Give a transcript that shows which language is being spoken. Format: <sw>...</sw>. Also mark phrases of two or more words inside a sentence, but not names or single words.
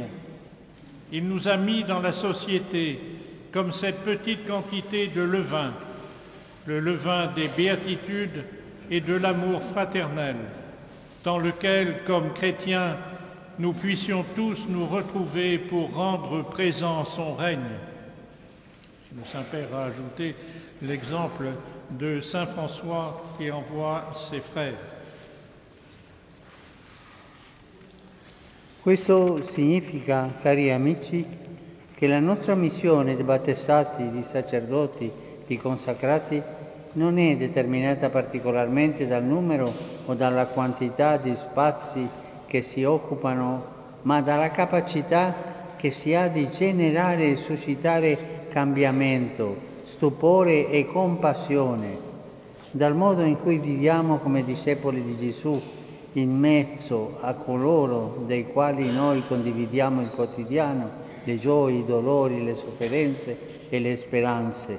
<fr>Il nous a mis dans la société comme cette petite quantité de levain, le levain des béatitudes et de l'amour fraternel, dans lequel, comme chrétiens, nous puissions tous nous retrouver pour rendre présent son règne. Le Saint-Père a ajouté l'exemple de Saint François qui envoie ses frères.</fr> <it>Questo significa, cari amici, che la nostra missione di battezzati, di sacerdoti, di consacrati non è determinata particolarmente dal numero o dalla quantità di spazi che si occupano, ma dalla capacità che si ha di generare e suscitare cambiamento, stupore e compassione, dal modo in cui viviamo come discepoli di Gesù in mezzo a coloro dei quali noi condividiamo il quotidiano, le gioie, i dolori, le sofferenze e le speranze.</it>